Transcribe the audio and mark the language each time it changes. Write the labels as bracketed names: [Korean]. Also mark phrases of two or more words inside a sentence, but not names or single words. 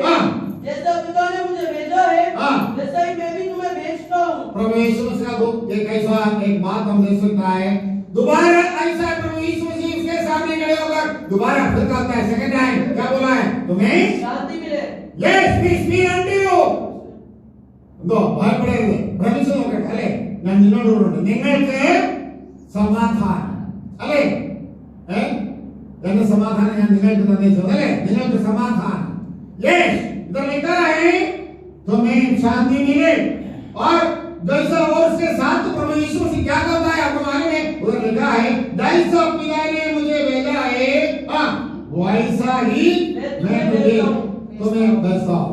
[Hindi] जैसा पिता ने मुझे भेजा है वैसा ही मैं भी तुम्हें भेजता हूँ। प्रभु यीशु मसीह का एक ऐसा एक बात हम देख सकता है, दोबारा ऐसा प्रभु यीशु मसीह उसके सामने खड़े होकर दोबारा फिर कहता है, [English] second time [Hindi] क्या बोला है? तुम्हें शांति मिले। [English] Yes peace be unto you. [Malayalam] दो ഭയപ്പെടരുത്, ഭ്രമിച്ചു നോക്കട്ടെ അല്ലേ? ഞാൻ നിങ്ങളോടുണ്ട്, നിങ്ങൾക്ക് സമാധാനം അല്ലേ? എന്റെ സമാധാനം ഞാൻ നിങ്ങൾക്ക് തന്നേച്ചു അല്ലേ? നിങ്ങൾക്ക് സമാധാനം। [Hindi] यस इधर लिखा है तुम्हें शांति मिले। और जैसा और उसके साथ प्रभु यीशु मसीह क्या करता है आपको मालूम है? उधर लिखा है जैसा पिता ने मुझे भेजा है वैसा ही मैं तुम्हें भेजता हूँ।